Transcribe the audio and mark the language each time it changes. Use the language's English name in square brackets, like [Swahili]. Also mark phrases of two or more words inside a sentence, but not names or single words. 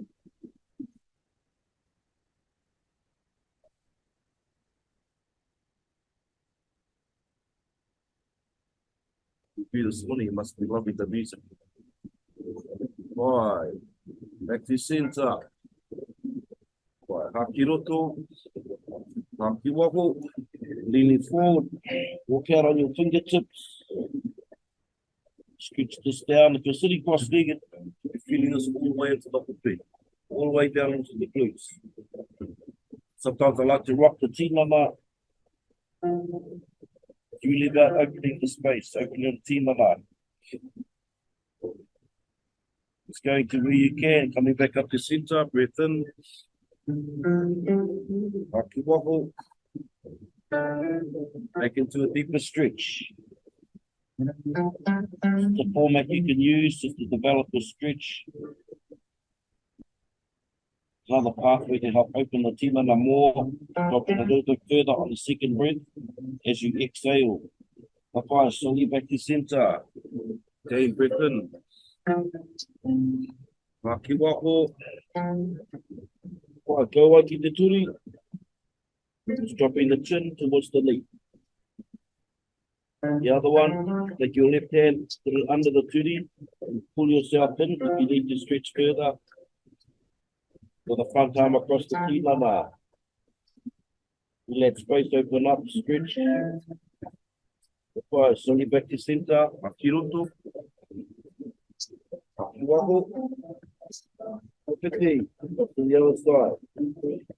[English] This morning, it must be lovely the music. Right, back to center. Right, [Māori] haki roto, haki waho, [English] leaning forward, walk out on your fingertips. Scooch this down. If you're sitting cross-legged, you're feeling this all the way into the hoopy, all the way down into the glutes. Sometimes I like to rock the tinana. It's really about opening the space, opening the tinana. It's going to where you can, coming back up to center, breath in. [Māori] Haki waho. [English] Back into a deeper stretch. The format you can use just to develop a stretch. Another pathway to help open the tinana more, drop it a little bit further on the second breath as you exhale. Papa, slowly back to center. Again, breath in. [Māori] Haki waho. [English] Go on, keep the turi. Just dropping the chin towards the knee. The other one, take your left hand, put it under the turi, and pull yourself in if you need to stretch further. With the front arm across the tinana. Let space open up, stretch. Slowly back to center. [Māori] Haki roto. Haki waho. Whakawhiti. [English] To the other side.